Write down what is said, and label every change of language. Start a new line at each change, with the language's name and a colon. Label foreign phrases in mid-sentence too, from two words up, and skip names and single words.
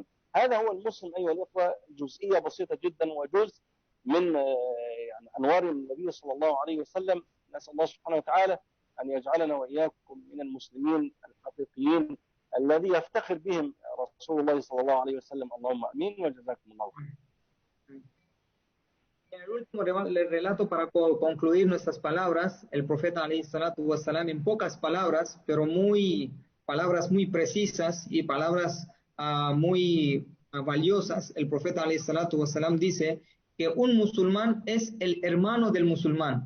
Arabic: هذا هو المسلم أيها الأخوة، جزئية بسيطة جدا وجزء من يعني أنوار النبي صلى الله عليه وسلم. نسأل الله سبحانه وتعالى أن يجعلنا وإياكم من المسلمين الحقيقيين الذي يفتخر بهم رسول الله صلى الله عليه وسلم. اللهم آمين وجزاكم الله خير.
Spanish: En el último relato, para concluir nuestras palabras, el profeta ﷺ, en pocas palabras, pero palabras muy precisas y palabras muy valiosas, el profeta ﷺ dice que un musulmán es el hermano del musulmán.